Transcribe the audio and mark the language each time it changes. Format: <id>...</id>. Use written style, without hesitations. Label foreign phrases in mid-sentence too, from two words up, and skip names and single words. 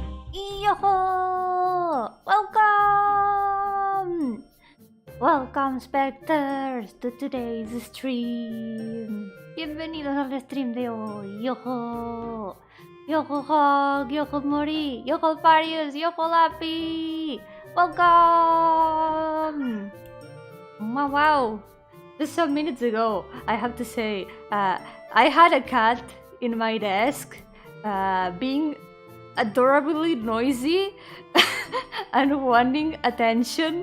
<en>Yo-hooo! Welcome! Welcome, spectators, to today's stream.</en> <es>Bienvenidos al stream de hoy.</es> <en>Yo-hooo! Yo-hooo! Yo-hooo Mori! Yo-hooo Parius! Yo-hooo Lapi! Welcome! Wow, wow! Just some minutes ago, I have to say, I had a cat in my desk, being adorably noisy and wanting attention.</en>